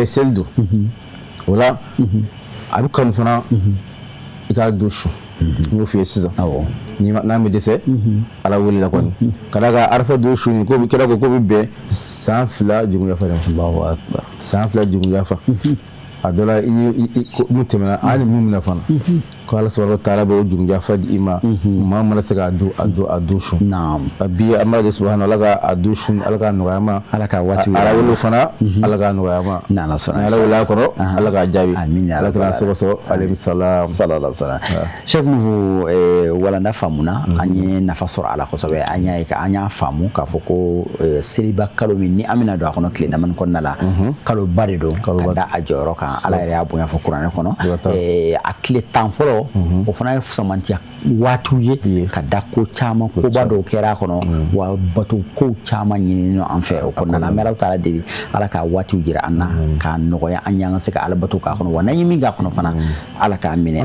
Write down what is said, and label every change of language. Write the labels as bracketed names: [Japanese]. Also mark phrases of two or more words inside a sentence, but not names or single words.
[Bambara] seli don o la a bɛ kanu fana i k'a don su n y'o f'i ye sisan n'an bɛ dɛsɛ ala wele la kɔni ka d'a kan arafa don su ko kira ko bɛ bɛn san 2 juguya fa san 2 juguya fa a dɔ la mun tɛmɛna an ni mun minɛ fana ko ala [Arabic] سبحانه وتعالى [Bambara] bɛ o juguya fa di i ma maa mana se k'a don su bi an b'a de subhanahu ala ka a don su ala ka nɔgɔya ma ala ka waati ala wele fana ala ka nɔgɔya ma n'ala sɔnna ala wele a kɔrɔ ala ka jaabi ala kana sɔgɔsɔgɔ [Arabic] عليه السلام صلى الله عليه وسلم [Bambara] chef Nuhu walanda faamuna an ye nafa sɔrɔ ala kosɛbɛ an y'a faamu k'a fɔ ko seliba kalo min ni an bɛna don a kɔnɔ tile damani kɔnɔna la kalo ba de don ka da a jɔyɔrɔ kan ala yɛrɛ y'a bonya fɔ kuranɛ kɔnɔ a tile 10 fɔlɔ o fana ye fusamantiya waatiw ye ka da ko caman koba dɔw kɛra a kɔnɔ wa bato ko caman ɲinini an fɛ o kɔnɔna la an bɛ ala taala deli ala ka waatiw jira an na k'a nɔgɔya an y'an ka se ka ala bato k'a kɔnɔ wa n'an ye min k'a kɔnɔ fana ala k'a minɛ.